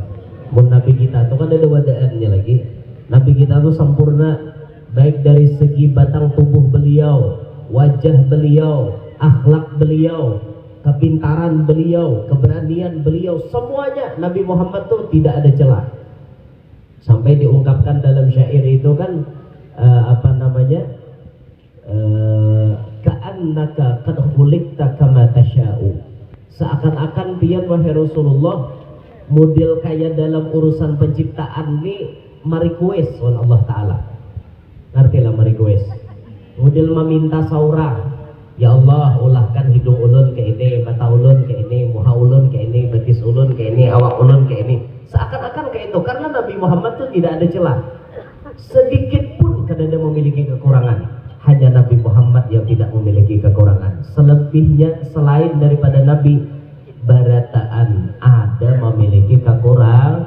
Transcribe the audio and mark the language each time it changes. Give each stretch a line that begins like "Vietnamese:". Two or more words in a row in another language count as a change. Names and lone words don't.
Indonesian: Nabi kita itu kan ada wadaannya lagi. Nabi kita itu sempurna baik dari segi batang tubuh beliau, wajah beliau, akhlak beliau, kepintaran beliau, keberanian beliau, semuanya Nabi Muhammad tuh tidak ada celah. Sampai diungkapkan dalam syair itu kan
Arabic: كأنك قد خلقت كما تشاء.
Indonesian: Seakan-akan pian wahai Rasulullah model kayak dalam urusan penciptaan ini merequest oleh Allah Ta'ala. Ngertilah merequest. Model meminta saurah.
Banjar: Ya Allah, ulahkan hidung ulun ke ini, mata ulun ke ini, muha ulun ke ini, betis ulun ke ini, awak ulun ke ini.
Indonesian: Seakan-akan kayak itu karena Nabi Muhammad itu tidak ada celah. Sedikit pun kada ada memiliki kekurangan. Hanya Nabi Muhammad yang tidak memiliki kekurangan. Selebihnya selain daripada Nabi, barataan ada memiliki kekurangan.